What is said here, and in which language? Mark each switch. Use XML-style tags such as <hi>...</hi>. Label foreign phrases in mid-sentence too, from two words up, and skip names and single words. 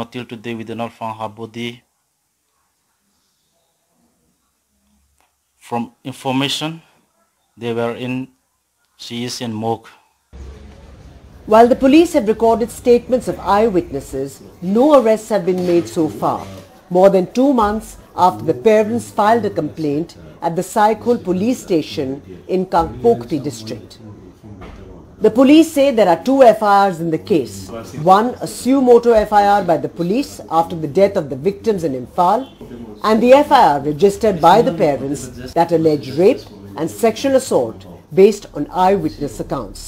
<en>Till today we do not find her body. From information, she is in Mook. While the police have recorded statements of eyewitnesses, no arrests have been made so far, more than 2 months after the parents filed a complaint at the Saikul police station in Kangpokpi district. The police say there are 2 FIRs in the case. One, a suo motu FIR by the police after the death of the victims in Imphal, and the FIR registered by the parents that allege rape and sexual assault based on eyewitness accounts.</en>